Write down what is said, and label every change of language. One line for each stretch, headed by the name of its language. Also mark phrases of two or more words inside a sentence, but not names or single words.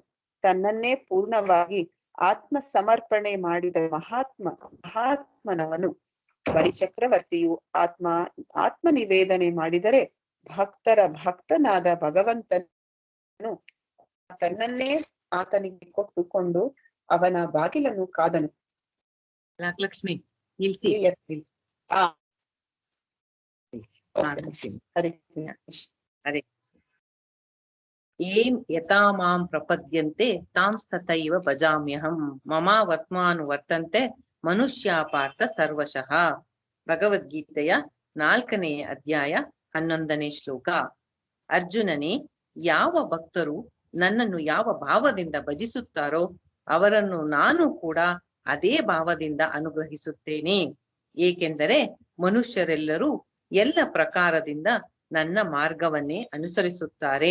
Kannada: ತನ್ನನ್ನೇ ಪೂರ್ಣವಾಗಿ ಆತ್ಮ ಸಮರ್ಪಣೆ ಮಾಡಿದ ಮಹಾತ್ಮನವನು ಬಲಿಚಕ್ರವರ್ತಿಯು ಆತ್ಮ ನಿವೇದನೆ ಮಾಡಿದರೆ ಭಕ್ತರ ಭಕ್ತನಾದ ಭಗವಂತನು ತನ್ನನ್ನೇ ಆತನಿಗೆ ಕೊಟ್ಟುಕೊಂಡು ಅವನ ಬಾಗಿಲನ್ನು ಕಾದನು.
Sanskrit: ಲಕ್ಷ್ಮಿ ಹರೇ ಏಂ ಯಥಾ ಮಾಂ ಪ್ರಪದ್ಯಂತೆ ತಾಂಸ್ತಥೈವ ಭಜಾಮ್ಯಹಂ ಮಮ ವರ್ತ್ಮಾನುವರ್ತಂತೆ ಮನುಷ್ಯ ಪಾರ್ಥ ಸರ್ವಶಃ.
Kannada: ಭಗವದ್ಗೀತೆಯ 4ನೇ ಅಧ್ಯಾಯ 11ನೇ ಶ್ಲೋಕ. ಅರ್ಜುನನೇ, ಯಾವ ಭಕ್ತರು ನನ್ನನ್ನು ಯಾವ ಭಾವದಿಂದ ಭಜಿಸುತ್ತಾರೋ ಅವರನ್ನು ನಾನು ಕೂಡ ಅದೇ ಭಾವದಿಂದ ಅನುಗ್ರಹಿಸುತ್ತೇನೆ, ಏಕೆಂದರೆ ಮನುಷ್ಯರೆಲ್ಲರೂ ಎಲ್ಲ ಪ್ರಕಾರದಿಂದ ನನ್ನ ಮಾರ್ಗವನ್ನೇ ಅನುಸರಿಸುತ್ತಾರೆ.